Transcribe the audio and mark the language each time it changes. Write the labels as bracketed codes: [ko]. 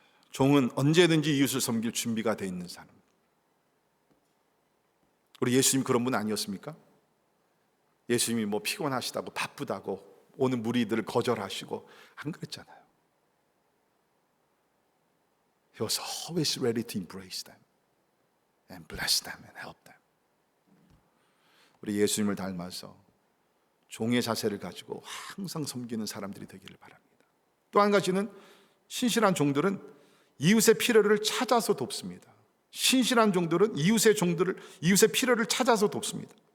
[ko] 종은 언제든지 이웃을 섬길 준비가 돼 있는 사람. 우리 예수님 그런 분 아니었습니까? 예수님이 뭐 피곤하시다고 바쁘다고 오는 무리들을 거절하시고 안 그랬잖아요. [en] He was always ready to embrace them and bless them and help them. [ko] 우리 예수님을 닮아서 종의 자세를 가지고 항상 섬기는 사람들이 되기를 바랍니다. 또 한 가지는 신실한 종들은 이웃의 필요를 찾아서 돕습니다. 신실한 종들은 이웃의 필요를 찾아서 돕습니다.